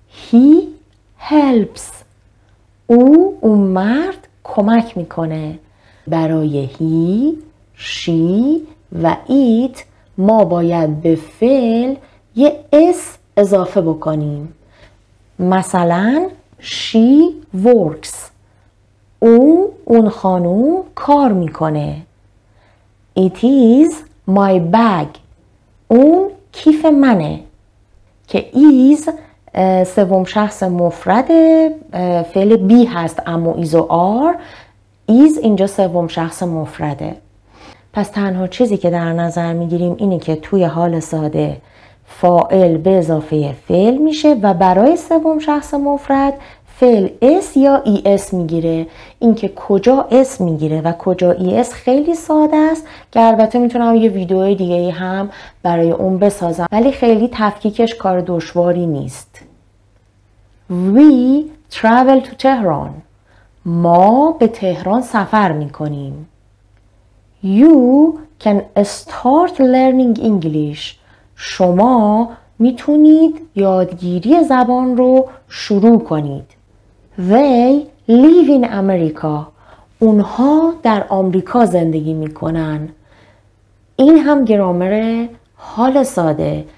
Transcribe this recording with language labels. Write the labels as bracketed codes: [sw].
[en] He helps. [fa] اون مرد کمک میکنه. برای he، she و it ما باید به فعل یه اس اضافه بکنیم. مثلا [en] she works. [fa] اون خانوم کار میکنه. [en] It is my bag. [fa] اون کیف منه. که is سوم شخص مفرد فعل be هست، اما is و are. is اینجا سوم شخص مفرده. پس تنها چیزی که در نظر میگیریم اینه که توی حال ساده فاعل به اضافه فعل میشه و برای سوم شخص مفرد فعل اس یا ای اس میگیره. اینکه کجا اس میگیره و کجا ای اس خیلی ساده است که البته میتونم یه ویدیو دیگه هم برای اون بسازم، ولی خیلی تفکیکش کار دشواری نیست. [en] We travel to Tehran. [fa] ما به تهران سفر میکنیم. [en] You can start learning English. [fa] شما میتونید یادگیری زبان رو شروع کنید. [en] They live in America. [fa] اونها در آمریکا زندگی میکنن. این هم گرامر حال ساده.